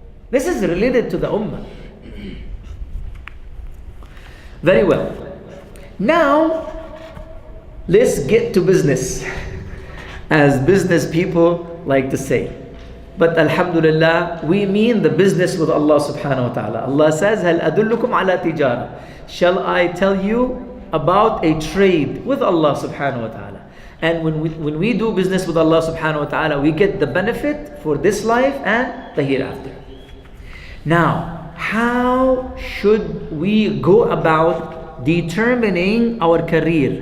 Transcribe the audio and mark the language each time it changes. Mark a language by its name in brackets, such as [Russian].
[English] This is related to the ummah. Very well. Now, let's get to business, as business people like to say. But alhamdulillah, we mean the business with Allah subhanahu wa ta'ala. Allah says, [Arabic] هَلْ أَدُلُّكُمْ عَلَى تِجَارَةٍ. [English] Shall I tell you about a trade with Allah subhanahu wa ta'ala? And when we do business with Allah subhanahu wa ta'ala, we get the benefit for this life and the hereafter. Now, how should we go about determining our career?